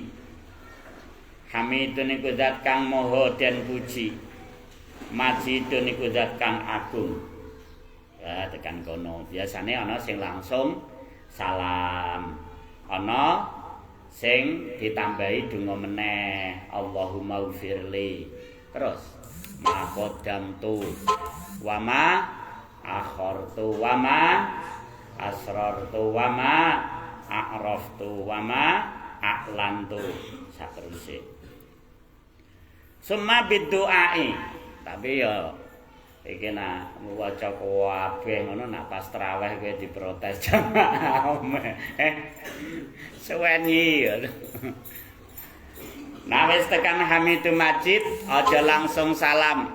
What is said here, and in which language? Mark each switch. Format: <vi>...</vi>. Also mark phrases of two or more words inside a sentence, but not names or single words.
<jv>Hamidun iku zat kang maha den puji. Majidun iku zat kang agung. Ya tekan kono. Biasane ana sing langsung salam. Ana sing ditambahi donga meneh</jv> <ar>اللهم اغفر لي. Terus ما قدمت وما أخرت وما أسررت وما أعرفت وما أعلنت saterusé. ثم بدعائي.</ar> <jv>Tapi ya iki nak maca kabeh ngono nak pas traweh kowe diprotes jamaah. Suweni ya. Nah wis tekan</jv> <ar>حميد مجيد</ar> <jv>aja langsung salam.</jv>